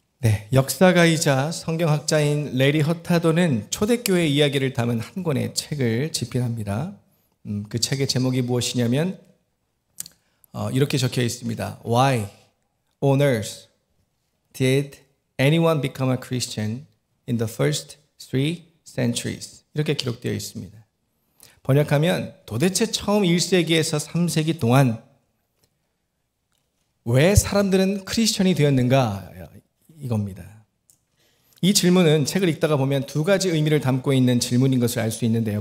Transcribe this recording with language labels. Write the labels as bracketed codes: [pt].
[ko] 네, 역사가이자 성경학자인 레리 허타도는 초대교회 이야기를 담은 한 권의 책을 집필합니다. 그 책의 제목이 무엇이냐면 이렇게 적혀 있습니다. [en] Why on earth did anyone become a Christian in the first 3 centuries? [ko] 이렇게 기록되어 있습니다. 번역하면 도대체 처음 1세기에서 3세기 동안 왜 사람들은 크리스천이 되었는가? 이겁니다. 이 질문은 책을 읽다가 보면 두 가지 의미를 담고 있는 질문인 것을 알 수 있는데요.